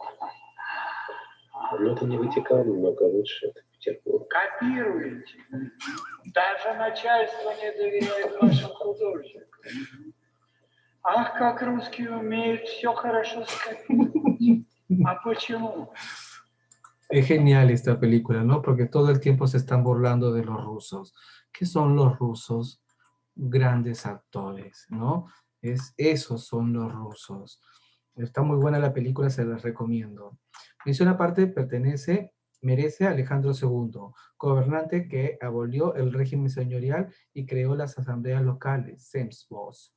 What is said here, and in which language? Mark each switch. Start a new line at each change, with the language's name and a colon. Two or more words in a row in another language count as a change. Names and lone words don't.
Russian: Но это не Ватикан, много лучше, это Петербург. копируете. Даже начальство не доверяет вашим художникам. Ах, как русские умеют все хорошо скопировать. А почему?
Spanish: Es genial esta película, ¿no? Porque todo el tiempo se están burlando de los rusos. ¿Qué son los rusos? Grandes actores, ¿no? Esos son los rusos. Está muy buena la película, se las recomiendo. Mención aparte merece a Alejandro II, gobernante que abolió el régimen señorial y creó las asambleas locales, Zemstvos.